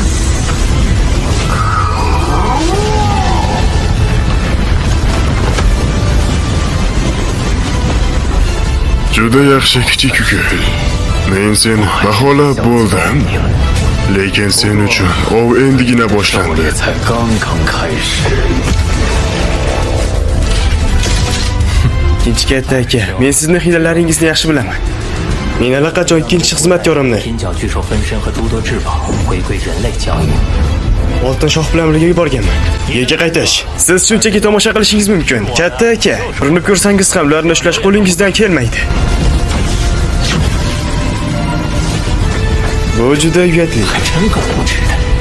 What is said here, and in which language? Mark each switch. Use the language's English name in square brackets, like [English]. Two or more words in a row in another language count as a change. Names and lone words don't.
[Uzbek] Juda yaxshi kichik uka. Men seni baholab bo'ldim. Lekin sen uchun ov endigina [Chinese] 狩 [Uzbek] boshlandi. [Chinese] 猎才刚刚开始。 [Uzbek] Ikkinchi katta aka, men sizni hiylalaringizni yaxshi bilaman. Men allaqachon ikkinchi xizmatkorimni [Chinese] 金角巨兽分身和诸多至宝回归人类疆域。 [Uzbek] Oltin shoh bilan birga yuborganman. Yerga qaytish. Siz shunchaki tomosha qilishingiz mumkin. Katta aka, urinib ko'rsangiz ham ularni ushlash qo'lingizdan kelmaydi. Bu juda uyatli. [Chinese] 还真够无耻的。